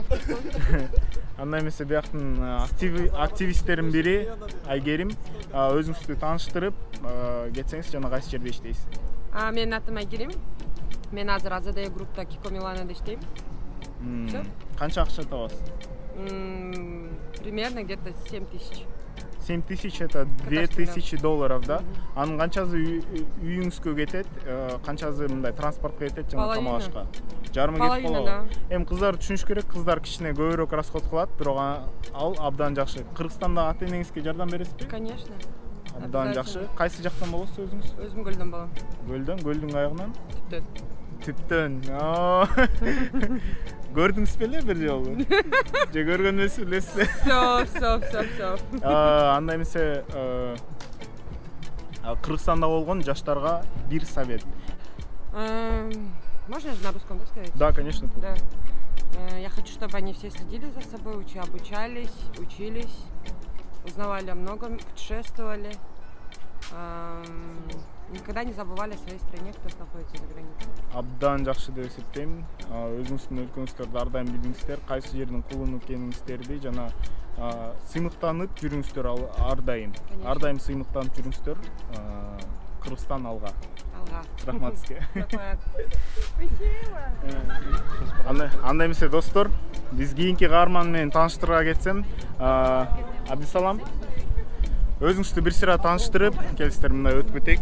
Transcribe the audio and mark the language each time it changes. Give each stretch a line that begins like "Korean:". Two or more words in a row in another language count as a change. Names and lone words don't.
Kyrgyz: Андай эмесе бияктын активисттердин бири Айгерим, өзүңүздү тааныштырып кетсеңиз, жана кайсы жерде иштейсиз? Менин атым Айгерим. Мен азыр АЗД группта Кико Миланада иштейм. Канча акча табасыз?
Russian: Примерно где-то 7000. 7000 это $2000, да?
Kyrgyz: Анын канчасы үйүңүзгө кетет, канчасы мындай транспортко кетет жана тамак ашка? Жарымы кетип калат. Эми кыздар түшүнүш керек, кыздар кичине көбүрөөк расход кылат, бирок ал абдан жакшы. Кыргызстанда ата-энеңизге жардам бересизби? Конечно. Абдан жакшы. Кайсы жактан болосуз өзүңүз? Өзүм Көлдөн болом. Көлдөн каягынан? Түптөн. Көрдүңүз беле бир жолу? Же көргөн эмесиз? Все. Андай эмесе Кыргызстанда болгон жаштарга бир совет.
Russian: Можно же на русском сказать? Да, конечно. Да. Я хочу, чтобы они все следили за собой, обучались, учились, узнавали о многом, путешествовали. Никогда не забывали о своей стране, кто находится за границей.
Kyrgyz: Абдан жакшы деп эсептейм. Өзүңүздүн өлкөңүздөрдү ар дайым билиңиздер, кайсы жердин кулуну экениңиздерди жана сыймыктанып жүрүңүздөр ар дайым. Ар дайым сыймыктанып жүрүңүздөр. Кыргызстан алга. Рахмат сизге. Андай эмесе достор, биз кийинки каарман менен тааныштырууга кетсем, Абдисалам, өзүңүздү бир сыйра тааныштырып, келсиздер мындай өтүп кетейик.